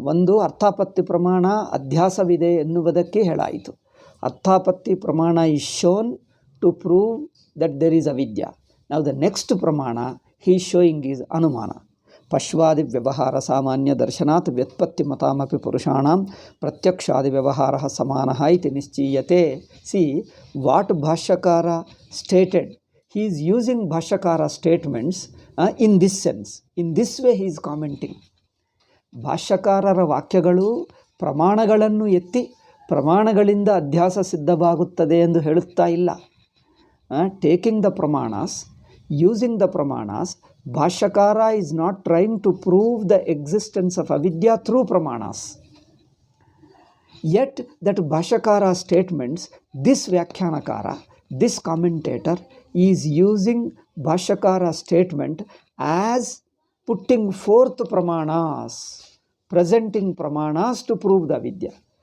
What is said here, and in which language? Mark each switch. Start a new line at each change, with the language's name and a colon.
Kannada: ಒಂದು ಅರ್ಥಾಪತ್ತಿ ಪ್ರಮಾಣ ಅಧ್ಯಾಸವಿದೆ ಎನ್ನುವುದಕ್ಕೆ ಹೇಳಾಯಿತು.
English: ಅರ್ಥಾಪತ್ತಿ ಪ್ರಮಾಣ is shown to prove that there is avidya. Now the next pramana he is showing is anumana.
Sanskrit: ಪಶ್ವಾದಿ ವ್ಯವಹಾರ ಸಾಮಾನ್ಯ ದರ್ಶನಾತ್ ವ್ಯುತ್ಪತ್ತಿ ಮತಾಮಪಿ ಪುರುಷಾಣಾಂ ಪ್ರತ್ಯಕ್ಷಾದಿ ವ್ಯವಹಾರ ಸಮಾನಃ ಇತಿ ನಿಶ್ಚೀಯತೆ.
English: See what ಭಾಷ್ಯಕಾರ stated, he is using ಭಾಷ್ಯಕಾರ statements in this sense. In this way he is commenting.
Kannada: ಭಾಷ್ಯಕಾರರ ವಾಕ್ಯಗಳು ಪ್ರಮಾಣಗಳನ್ನು ಎತ್ತಿ ಪ್ರಮಾಣಗಳಿಂದ ಅಧ್ಯಾಸ ಸಿದ್ಧವಾಗುತ್ತದೆ ಎಂದು ಹೇಳುತ್ತಾ ಇಲ್ಲ.
English: Taking the pramanas, using the pramanas, Bhashyakara is not trying to prove the existence of avidya through pramanas. Yet that Bhashyakara statements, this Vyakhyanakara, this commentator is using Bhashyakara statement as putting forth pramanas, presenting pramanas to prove the avidya.